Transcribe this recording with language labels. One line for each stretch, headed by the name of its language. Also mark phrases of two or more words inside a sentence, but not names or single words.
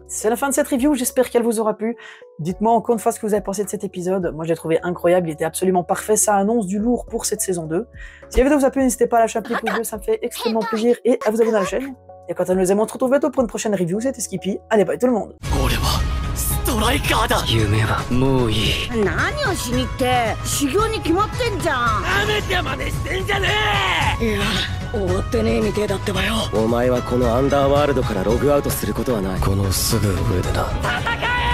French: C'est la fin de cette review, j'espère qu'elle vous aura plu. Dites-moi encore une fois ce que vous avez pensé de cet épisode, moi je l'ai trouvé incroyable, il était absolument parfait, ça annonce du lourd pour cette saison 2. Si la vidéo vous a plu, n'hésitez pas à lâcher un petit pouce bleu, ça me fait extrêmement plaisir, et à vous abonner à la chaîne. Et quant à nous, on se retrouve bientôt pour une prochaine review, c'était Skippy. Allez, bye tout le monde.
Japanese: 夢はもういい。何をしにって修行に決まってんじゃん。なめて真似してんじゃねえ。いや終わってねえみてえだってばよ。お前はこのアンダーワールドからログアウトすることはない。このすぐ上でな。戦